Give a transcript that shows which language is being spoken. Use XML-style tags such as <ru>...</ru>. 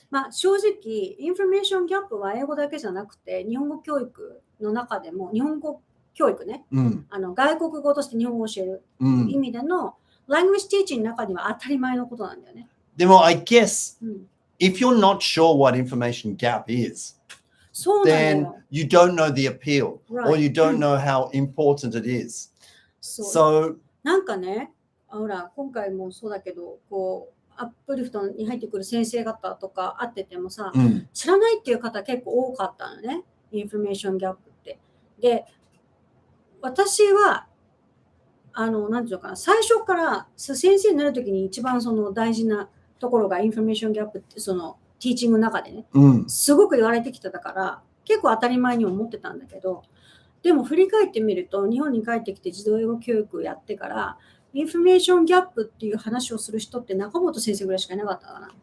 <ja>正直、インフォメーションギャップは英語だけじゃなくて、日本語教育の中でも、日本語教育ね、外国語として日本語を教える意味での、</ja> <en>language teaching</en> <ja>の中には当たり前のことなんだよね。</ja> <en>でも、I guess, if you're not sure what information gap is, then you don't know the appeal, or you don't know how important it is. So,</en> <ja>なんかね、ほら、今回もそうだけど、アップリフトに入ってくる先生方とか会っててもさ、知らないっていう方結構多かったのね、インフォメーションギャップって。で、私は、なんていうのかな、最初から先生になるときに一番その大事なところがインフォメーションギャップって、そのティーチングの中でね、すごく言われてきてたから、結構当たり前に思ってたんだけど、でも振り返ってみると、日本に帰ってきて児童英語教育をやってから、インフォメーションギャップっていう話をする人って中本先生ぐらいしかいなかったかな。</ja>